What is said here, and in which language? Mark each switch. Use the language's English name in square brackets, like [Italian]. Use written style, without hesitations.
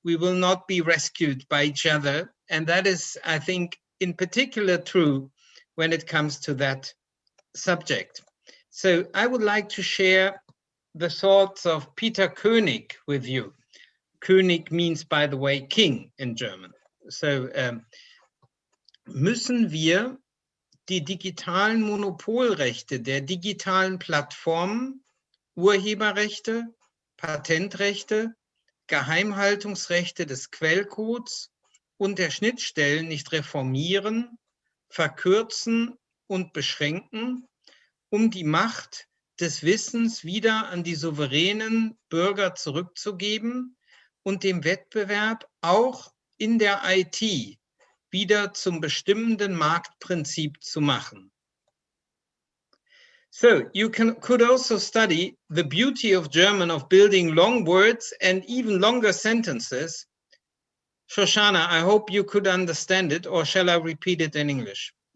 [English] We will not be rescued by each other. And that is, I think, in particular true when it comes to that subject. So I would like to share the thoughts of Peter König with you. König means, by the way, king in German. [German] So müssen wir die digitalen Monopolrechte der digitalen Plattformen, Urheberrechte, Patentrechte, Geheimhaltungsrechte des Quellcodes und der Schnittstellen nicht reformieren, verkürzen und beschränken, um die Macht des Wissens wieder an die souveränen Bürger zurückzugeben und dem Wettbewerb auch in der IT wieder zum bestimmenden Marktprinzip zu machen. [English] So you could also study the beauty of German of building long words and even longer sentences. Shoshana, I hope you could understand it, or shall I repeat it in English?